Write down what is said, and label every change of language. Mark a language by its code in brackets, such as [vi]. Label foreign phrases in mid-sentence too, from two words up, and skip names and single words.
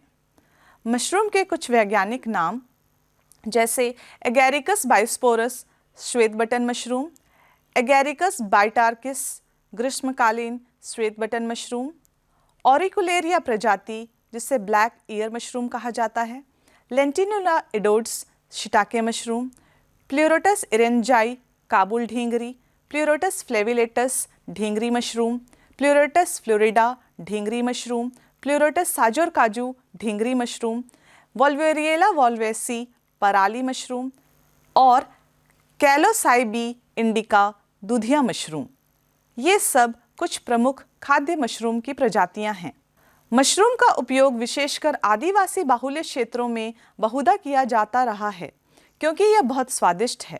[hi] मशरूम के कुछ वैज्ञानिक नाम जैसे एगेरिकस बायोस्पोरस श्वेत बटन मशरूम, एगेरिकस बाइटार्किस ग्रीष्मकालीन श्वेत बटन मशरूम, ऑरिकुलेरिया प्रजाति जिसे ब्लैक ईयर मशरूम कहा जाता है, लेंटिनुला एडोड्स शिटाके मशरूम, प्लूरोटस इरेंजाई काबुल ढींगरी, प्लूरोटस फ्लेविलेटस ढींगरी मशरूम, प्लूरोटस फ्लोरिडा ढींगरी मशरूम, प्लूरोटस साजोर काजू ढींगरी मशरूम, वोल्वेरिएला वोल्वेसी पराली मशरूम और कैलोसाइबी इंडिका दूधिया मशरूम। ये सब कुछ प्रमुख खाद्य मशरूम की प्रजातियां हैं। मशरूम का उपयोग विशेषकर आदिवासी बाहुल्य क्षेत्रों में बहुधा किया जाता रहा है क्योंकि यह बहुत स्वादिष्ट है।